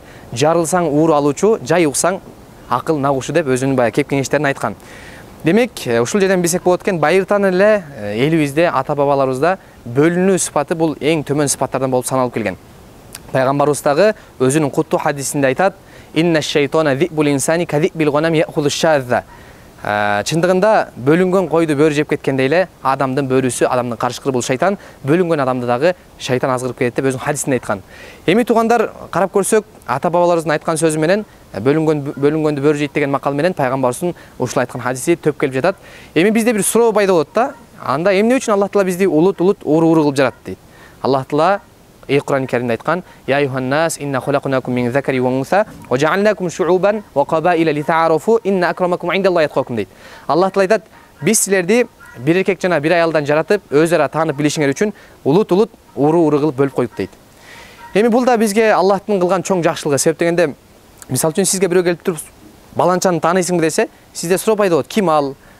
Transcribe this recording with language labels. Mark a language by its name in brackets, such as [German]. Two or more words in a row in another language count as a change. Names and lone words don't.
[Kyrgyz] Жарылсаң ууру алуучу, жай уксаң акыл нагушу деп өзүнүн бая кеп кеңештерин айткан. Демек, ушул жерден билсек болот экен, байыртан эле элибизде, ата бабаларыбызда бөлүнүү сыпаты бул эң төмөн сыпаттардан болуп саналып келген. Пайгамбарыбыз дагы өзүнүн куттуу хадисинде айтат: [Arabic] "إن الشيطان ذئب الإنسان كذئب الغنم يأخذ الشاذة". [Kyrgyz] Чындыгында бөлүнгөн койду бөрү жеп кеткенде эле адамдын бөрүсү, адамдын карышкыры бул шайтан, бөлүнгөн адамды дагы шайтан азгырып кетет деп өзүнүн хадисинде айткан. Эми туугандар, карап көрсөк, ата бабаларыбыздын айткан сөзү менен бөлүнгөндө бөрү жейт деген макал менен пайгамбарыбыздын ушул айткан хадиси төп келип жатат. Эми бизде бир суроо пайда болот да, анда эмне үчүн Аллах Таала бизди улут ууру кылып жаратты дейт. Аллах Таала Кур'ан-ы Каримде айткан: [Arabic] "يا أيها الناس إنا خلقناكم من ذكر وأنثى وجعلناكم شعوبا وقبائل لتعارفوا إن أكرمكم عند الله أتقاكم" [Kyrgyz] дейт. Аллах Таала айтат: "Биз силерди бир эркек жана бир аялдан жаратып, өзара таанып билишиңер үчүн улут ууру кылып бөлүп койдук" дейт. Эми бул да бизге Аллахтын кылган чоң жакшылыгы. Себеп дегенде, мисалы үчүн сизге бирөө келип туруп, баланчаны тааныйсыңбы десе, сизде суроо пайда болот: ким ал?